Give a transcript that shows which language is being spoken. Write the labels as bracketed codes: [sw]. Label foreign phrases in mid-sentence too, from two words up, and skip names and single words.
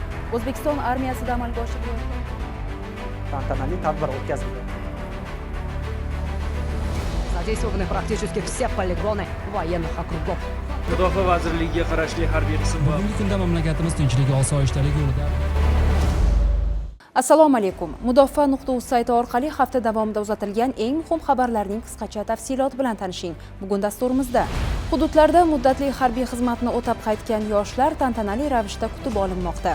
[uz] O'zbekiston armiyasida amalga oshirilayotgan tantanali tadbir o'tkazildi. [ru] Задействованы практически все полигоны военных округов. [uz] Mudofaa vazirligiga qarashli harbiy qism va bugungi kunda mamlakatimiz tinchlik, osoyishtalik yo'lida. Assalomu alaykum. Mudofaa.uz sayti orqali hafta davomida uzatilgan eng muhim xabarlarning qisqacha tafsiloti bilan tanishing. Bugun dasturimizda hududlarda muddatli harbiy xizmatni o'tab qaytgan yoshlar tantanali ravishda kutib olinmoqda.